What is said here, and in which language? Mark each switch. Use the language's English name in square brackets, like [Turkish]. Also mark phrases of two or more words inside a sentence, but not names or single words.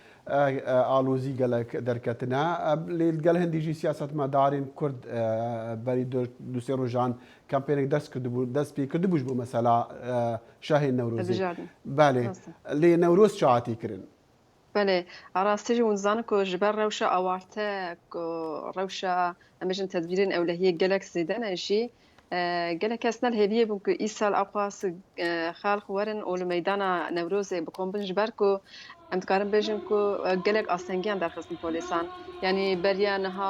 [Kurdish] ئالۆزی گەلک دەرکەتنە لێگەل هەندیژی سیاستمەدارین کورد بەری دوسێ ڕۆژان کەمپێنێک دەست پێ کردبووش بۆ مەسەلا شاهین نەورۆزی بالێ لێ نەورۆز چاعاتی کردن بەێ ئاراستیژی ونزانە کۆ ji ber rewşa awarte rewşa emêjin tedbîrên ewlehiyê gelek zêde jî gelek kes nel hêviye bûn ku îsal aqas xalq werin û li meydana Newrozê bikombin ji ber ku em dikarin bêjin ku gelek astengiyan derxistin polîsan yanî beriya niha